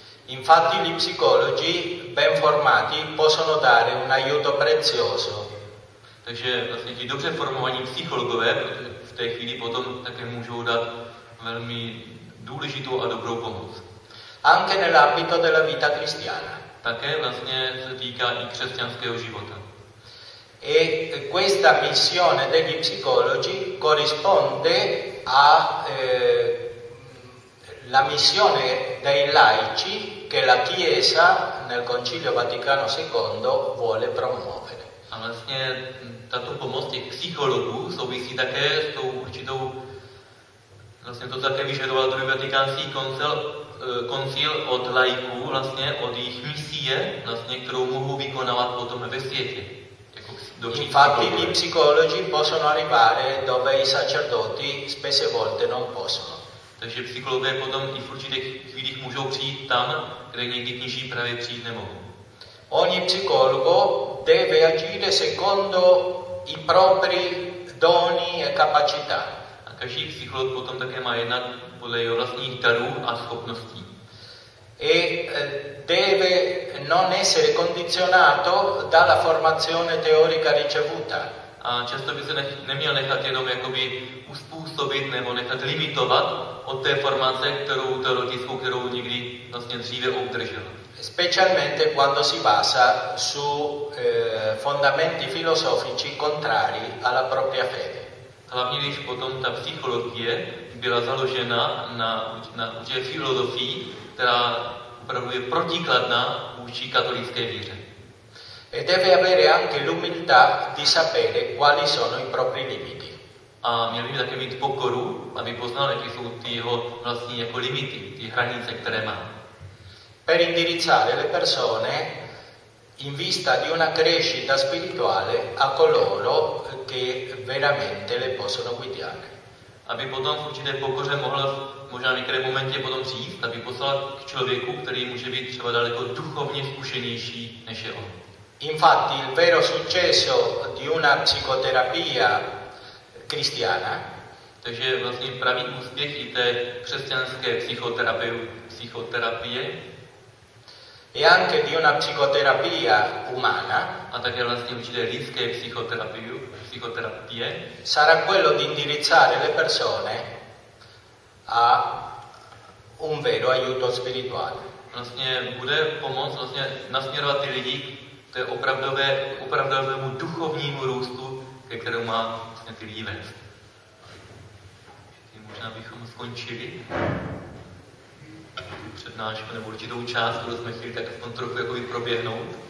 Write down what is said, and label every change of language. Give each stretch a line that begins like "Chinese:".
Italian: Infatti gli psicologi ben formati possono dare un aiuto prezioso.
Czech: Takže vlastně ti dobře formovaní psychologové v té chvíli potom také můžou dát velmi důležitou a dobrou pomoc.
Italian: Anche nell'ambito della vita cristiana.
Czech: Také vlastně se týká i křesťanského života.
Italian: E questa missione degli psicologi corrisponde alla missione dei laici che la Chiesa nel Concilio Vaticano II vuole promuovere.
Czech: A vlastně tato pomoc těch psychologů souvisí také s tou určitou, vlastně to také vyžadoval druhý vatikánský koncil od laiků, vlastně od jejich misie, vlastně, kterou mohou vykonávat potom ve světě.
Italian: Infatti, gli psicologi possono arrivare dove i sacerdoti spesse volte non possono.
Czech: Takže psychologové potom i v určitých chvílích můžou přijít tam, kde někdy kněží právě přijít nemohou.
Italian: Ogni psicologo deve agire secondo i propri doni e capacità.
Czech: A každý psycholog potom také má jednat podle jeho vlastních darů a schopností.
Italian: E deve non essere condizionato dalla formazione teorica ricevuta.
Czech: A často by se neměl nechat jenom jakoby uspůsobit nebo nechat limitovat od té formace, kterou teoretickou, kterou někdy vlastně dříve obdržel.
Italian: Specialmente quando si basa su fondamenti filosofici contrari alla propria fede.
Czech: Hlavně když potom ta psychologie byla založena na určité filozofii, která opravdu je protikladná vůči katolické víře.
Italian: E deve avere anche l'umiltà di sapere quali sono i propri limiti.
Czech: A měl by také mít pokoru, aby poznal, jaké jsou ty jeho vlastní jako limity, ty hranice, které má.
Italian: Per indirizzare le persone in vista di una crescita spirituale a coloro che veramente le possono guidare.
Czech: Aby potom v určité pokoře mohl možná v některé momentě potom přijít, aby poslal k člověku, který může být třeba daleko duchovně zkušenější, než je on.
Italian: Infatti, il vero successo di una psicoterapia cristiana
Czech: Takže vlastně pravý úspěch i té křesťanské psychoterapie
Italian: e anche di una psicoterapia umana
Czech: a také vlastně určité lidské psychoterapie
Italian: sarà quello di indirizzare le persone a un vero aiuto spirituale.
Czech: Vlastně bude pomoc vlastně nasměrovat ty lidi k té opravdovému duchovnímu růstu, ke kterému má vlastně ty lidi vést. Možná bychom skončili přednášku nebo určitou část, kterou jsme chtěli tak aspoň trochu jakoby proběhnout.